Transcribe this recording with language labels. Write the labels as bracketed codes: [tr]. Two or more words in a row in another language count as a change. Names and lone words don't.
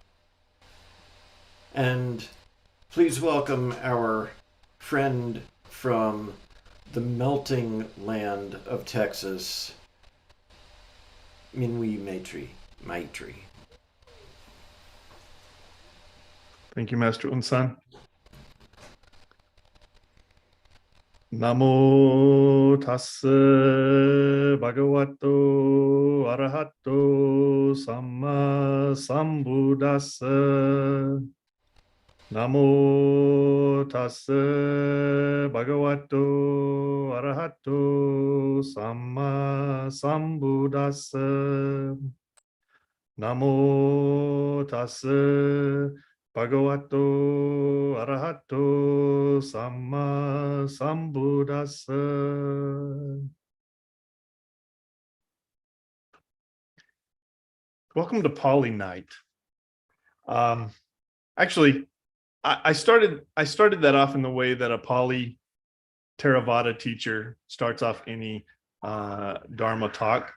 [en] And please welcome our friend from the melting land of Texas, Minwi Maitri. Thank you, Master Unsan. [pi] Namo tassa bhagavato arahato samma sambuddhassa. Namo tassa bhagavato arahato samma sambuddhassa. Namo tassa Bhagavato Arahato Samma Sambuddhassa. [en] Welcome to Pali Night. Actually, I started that off in the way that a Pali Theravada teacher starts off any Dharma talk.